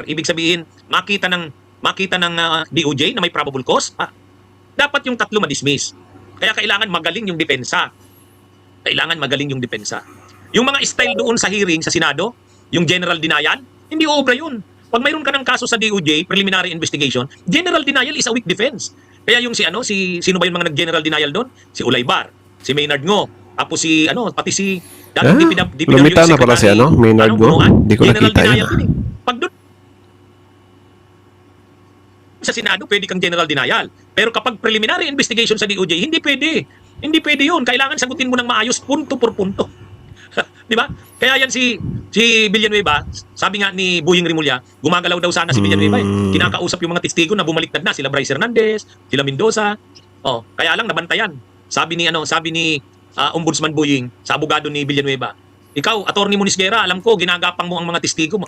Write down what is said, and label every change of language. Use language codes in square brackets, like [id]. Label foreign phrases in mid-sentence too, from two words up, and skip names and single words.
[tl] Ibig sabihin, makita ng DOJ na may [en] probable cause. [tl] Dapat yung 3 madismiss. Kaya kailangan magaling yung depensa. Kailangan magaling yung depensa. Yung mga style doon sa hearing sa Senado, yung [en] general denial, [tl] hindi obra yun. Pag mayroon ka ng kaso sa DOJ, [en] preliminary investigation, general denial is a weak defense. [tl] Kaya yung sino ba yung mga nag- [en] general denial [tl] doon? Si Ulaybar, si Maynard Ngo, tapos pati si dating DPWH lumita na pala si Maynard Ngo. Hindi ko general nakita denial yun. yun eh. Pag doon sa Senado, pwede kang [en] general denial. [tl] Pero kapag [en] preliminary investigation [tl] sa DOJ, hindi pwede. Hindi pwede yun. Kailangan sagutin mo ng maayos, [es] punto por punto. [tl] Di ba? Kaya yan si Villanueva, sabi nga ni Buying Rimulya, gumagalaw daw sana si Villanueva. Kinakausap yung mga testigo na bumaliktad na, sila Bryce Hernandez, sila Mendoza. Oh, kaya lang nabantayan. Sabi ni Ombudsman Buying sa abogado ni Villanueva, ikaw, Attorney Munisguera, alam ko ginagapang mo ang mga testigo mo.